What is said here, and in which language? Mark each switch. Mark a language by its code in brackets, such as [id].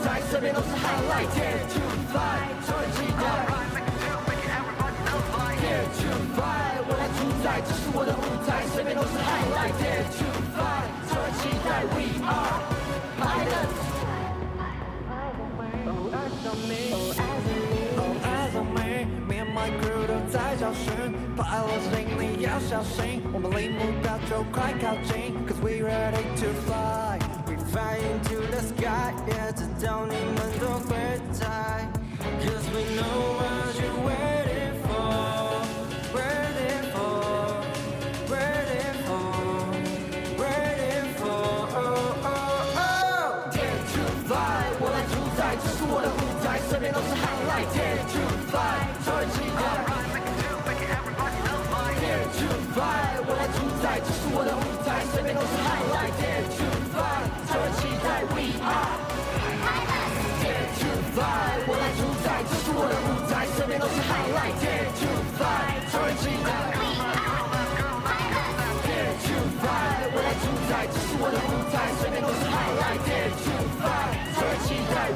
[zh] 这边都是 highlight， [en] Dare to fly， [zh] 超人期待。在，这是我的舞台，随便都是 highlight。 [en] Dare to fly， [zh] 超人期待 [en] We are pilots。 Oh eyes on me， Oh eyes on me，Me and my crew [zh] 都在找寻 [en] ，Pilots [zh] 心里要小心，我们离目标就快靠近 [en] ，Cause we ready to fly。We fly into the sky， [zh] 也知道你们都会在 [en] ，Cause we know what you're waiting for。Waiting for, waiting for, waiting for, oh, oh, oh. Dare to fly， [zh] 我来主宰，这是我的舞台，身边都是 highlight。 [en] Dare to fly， [zh] 超人期待。 [en] Dare to fly， [zh] 我来主宰，这是我的舞台，身边都是 highlight。 [en] Dare to fly， [zh] 超人期待。 [en] We are Dare to fly， [zh] 我来主宰，这是我的舞台，身边都是 highlight。 [en] Dare to fly， [zh] 超人期待。 [en] Dare to fly， [zh] 我来主宰，这是我的舞台，身边都是 highlight。 [en] Dare to fly， [zh] 超人期待。